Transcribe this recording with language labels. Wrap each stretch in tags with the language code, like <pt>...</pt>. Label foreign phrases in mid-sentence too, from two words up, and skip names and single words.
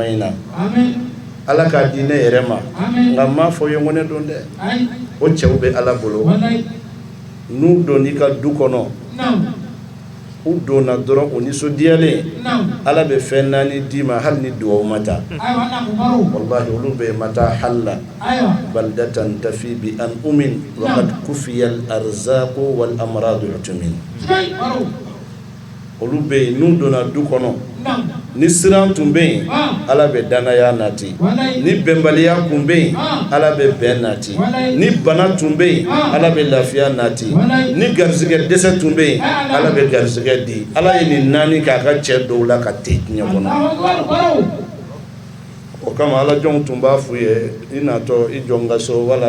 <bm>in na ala k'a di ne yɛrɛ ma nka n m'a fɔ ye ko ne don dɛ o cɛw bɛ ala bolo n'u donn'i ka du kɔnɔ u donna dɔrɔn o nisɔndiyalen ala bɛ fɛn 4 d'i ma hali ni duwawu ma taa wallahi olu bɛ ma taa</bm> <ar>حل بلدة طافي بي أن عم وقد كفي الأرزاق والأمراض عتم</ar> <bm>olu bɛ yen n'u donna du kɔnɔ ni siran tun bɛ yen ala bɛ danaya nati ni bɛnbaliya tun bɛ yen ala bɛ bɛn nati ni bana tun bɛ yen ala bɛ lafiya nati ni garizigɛ dɛsɛ tun bɛ yen ala bɛ garizigɛ di ala ye nin 4 k'a ka cɛ dɔw la ka te diɲɛ kɔnɔ o kama ala jɔnw tun b'a f'u ye i natɔ i jɔ n ka so wala</bm>